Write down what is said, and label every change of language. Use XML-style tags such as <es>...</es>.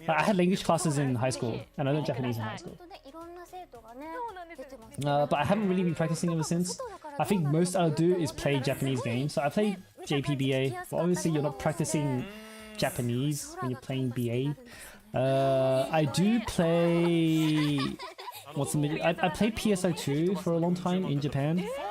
<en>I had language classes in high school, and I learned Japanese in high school.</en> <ja>いろんな生徒がね出てます。</ja> <en>But I haven't really been practicing ever since. I think most I'll do is play Japanese games. So I play JPBA, but obviously you're not practicing Japanese when you're playing BA. I do play. I played PSO2 for a long time in Japan.</en>